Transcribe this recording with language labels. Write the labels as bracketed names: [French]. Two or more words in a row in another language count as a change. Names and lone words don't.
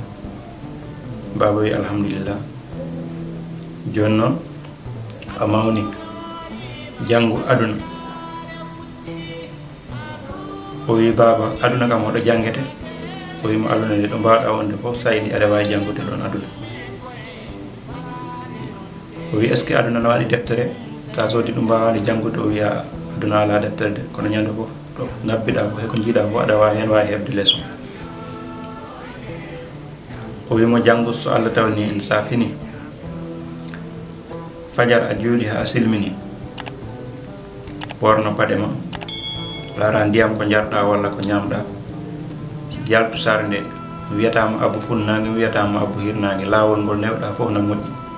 [Fula] Baba wi alhamdulillah, joni noon a mawni jangu aduna. O wi baba aduna kam oɗo janguete? O wimo aduna nde ɗo mbawɗa wonde fof sa yiɗi aɗa wawi janggude ɗon aduna. O wi [French] est ce que [Fula] aduna no waɗi deftere, sa sodi ɗum mbawade janggude? O wiya aduna ala deftere de, kono ñande fof to nabbiɗa ko heko jiiɗa fof aɗa wawi hen wawi hebde leçon. O wimo janggo so Allah tawni en sa fini fajar a juuli ha silmini, ɓorno paɗe ma, laara ndiyam ko jarɗa walla ko ñamɗa, yaltu sare nde, mi wiyatama abbu funnangue, mi wiyatama abbu hirnangue, lawol ngol newɗa fof no moƴƴi.